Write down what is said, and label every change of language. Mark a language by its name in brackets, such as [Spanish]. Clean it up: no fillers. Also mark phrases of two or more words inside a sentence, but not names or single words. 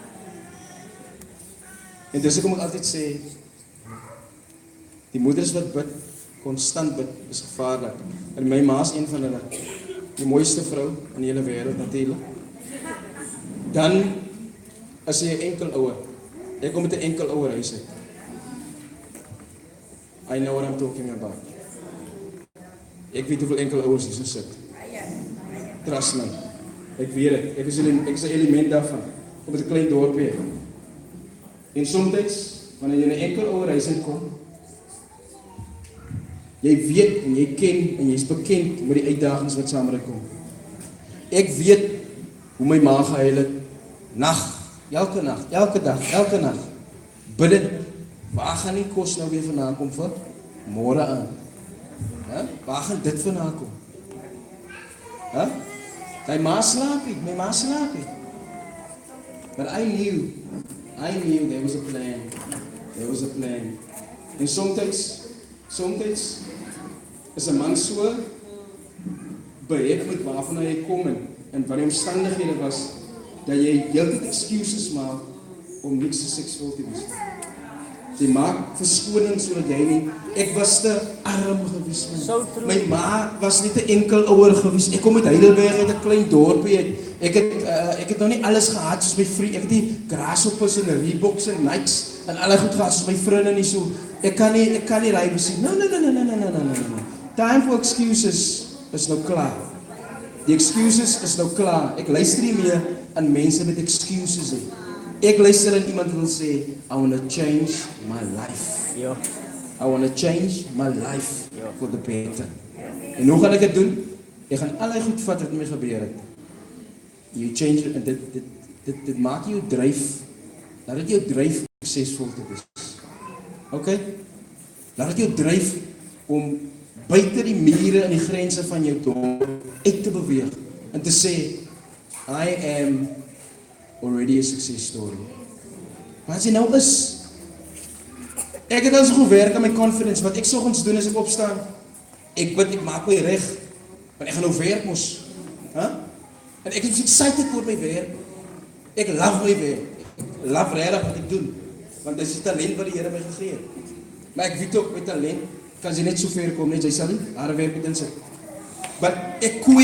[Afrikaans] En dis ek moet altyd sê, die moeders wat bid, konstant bid, is gevaarlik. En my ma is een van hulle, die mooiste vrou in die hele wêreld natuurlik. Dan as jy 'n enkel ouer, ek kom met 'n enkel ouer huis uit. [English] I know what I'm talking about. [Afrikaans] Ek weet hoeveel enkel ouers hier so sit. [English] Trust me. [Afrikaans] Ek weet dit. Ek is 'n element daarvan. Kom met 'n klein dorpie. En soms wanneer jy 'n enkel ouer huis inkom, jy weet en jy ken en jy's bekend met die uitdagings wat saam met dit kom. Ek weet hoe my ma gehuil het, elke dag, elke nag. Bidden, waar gaan die kos nou weer vandaan kom vir môre aan? Ja? Waar gaan dit vandaan kom? Ja? My ma slaap nie. [English] But I knew there was a plan. [Afrikaans] En soms is 'n man so behep met waarvan hy kom en wat die omstandighede was, dat jy heeltyd excuses maak om niks te suksesvol te wees. Jy maak verskoning sodat jy nie, ek was te arm gewees. My ma was net 'n enkel ouer gewees. Ek kom uit Heidelberg uit 'n klein dorpie uit. Ek het nog nie alles gehad soos my vriend. Ek het nie grasshoppers en Reeboks en Nikes en al die goed gehad soos my vriende nie so. Ek kan nie ry besien. [English] No. Time for excuses is [Afrikaans] nou klaar. Die excuses is nou klaar. Ek luister nie meer aan mense met excuses nie. Ek luister aan iemand wat wil sê, [English] I want to change my life. [Afrikaans] Ja. [English] I want to change my life for the better. [Afrikaans] En hoe gaan ek dit doen? Ek gaan al die goed vat wat met my gebeur het. [English] You change it, [Afrikaans] en dit maak jou dryf. Laat dit jou dryf om suksesvol te wees. Okay? Laat dit jou dryf om buite die mure en die grense van jou dorp uit te beweeg en te sê, [English] I am already a success story. [Afrikaans] Wat jy nou is, ek het al so gewerk aan my confidence, wat ek soggens doen as ek opstaan, ek bid, ek maak my reg, want ek gaan nou werk mos, en ek is excited oor my werk, ek love my werk, ek love regtig wat ek doen, want dit is die talent wat die Here my gegee het, maar ek weet ook, my talent, kan sy net so ver kom, net sy sal nie, haar werk met insit, maar ek